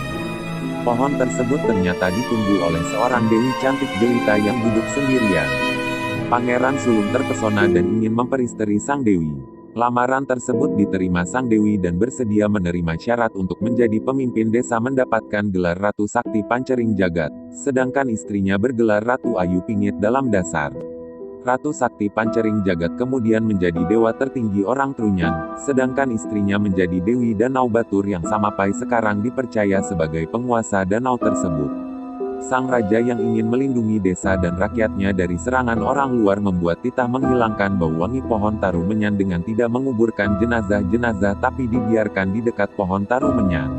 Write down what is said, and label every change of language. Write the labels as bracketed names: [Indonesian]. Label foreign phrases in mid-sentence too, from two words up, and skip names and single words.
[Indonesian] Pohon tersebut ternyata ditunggu oleh seorang dewi cantik jelita yang duduk sendirian. Pangeran Sulung terpesona dan ingin memperisteri sang dewi. Lamaran tersebut diterima sang dewi dan bersedia menerima syarat untuk menjadi pemimpin desa mendapatkan gelar Ratu Sakti Pancering Jagat, sedangkan istrinya bergelar Ratu Ayu Pingit dalam dasar. Ratu Sakti Pancering Jagat kemudian menjadi dewa tertinggi orang Trunyan, sedangkan istrinya menjadi Dewi Danau Batur yang sampai sekarang dipercaya sebagai penguasa danau tersebut. Sang raja yang ingin melindungi desa dan rakyatnya dari serangan orang luar membuat titah menghilangkan bau wangi pohon taru menyan dengan tidak menguburkan jenazah-jenazah tapi dibiarkan di dekat pohon taru menyan.